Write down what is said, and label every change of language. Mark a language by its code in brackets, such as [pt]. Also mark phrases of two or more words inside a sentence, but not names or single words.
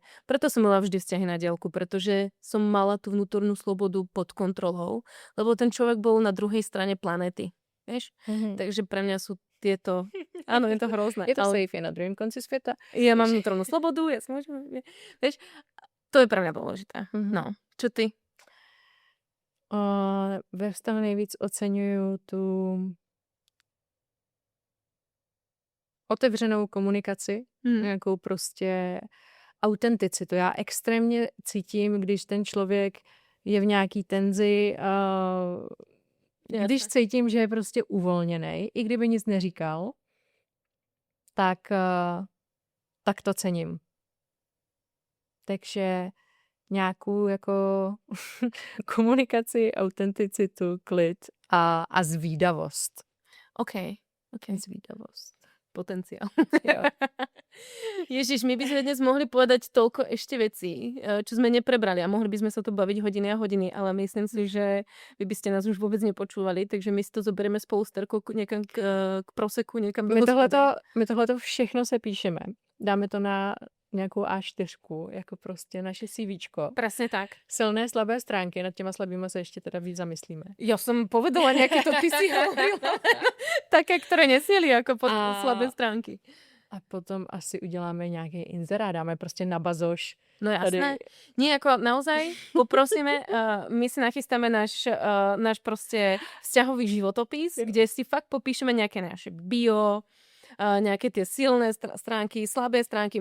[sk] Preto som mala vždy vzťahy na diaľku, pretože som mala tú vnútornú slobodu pod kontrolou, lebo ten človek bol na druhej strane planéty. Vieš? Takže pre mňa sú tieto... Áno, je to hrozné. [cs] Je to safe, je na druhém konci světa. [sk] Ja mám vnútornú slobodu, ja si môžem... Vieš? To je pre mňa dôležité. No, čo ty? [cs] Ve vztahu nejvíc oceňuju tu otevřenou komunikaci, nějakou prostě autenticitu. Já extrémně cítím, když ten člověk je v nějaký tenzi, když cítím, že je prostě uvolněnej, i kdyby nic neříkal, tak to cením. Takže nějakou jako komunikaci, autenticitu, klid a zvídavost. OK. Zvídavost. Potenciál. [sk] Ježiš, my by sme dnes mohli povedať toľko ešte vecí, čo sme neprebrali a mohli by sme sa tu baviť hodiny a hodiny, ale myslím si, že vy by ste nás už vôbec nepočúvali, takže my si to zoberieme spolu s Terkou niekam k proseku, niekam do [cs] My tohleto všechno se píšeme dáme to na nějakou A4, jako prostě naše CVčko. [sk] Presne tak. [cs] Silné, slabé stránky, nad těma slabýma se ještě teda víc zamyslíme. [sk] Ja som povedala nejaké to, ty si hovorila. Také, ktoré nesieli ako pod slabé stránky. [cs] A potom asi uděláme nějaký inzerát, dáme prostě na bazoš. No jasné. Tady. [sk] Nie, ako naozaj poprosíme, my si nachystáme náš proste vzťahový životopis, kde si fakt popíšeme nejaké naše bio, nejaké tie silné stránky, slabé stránky.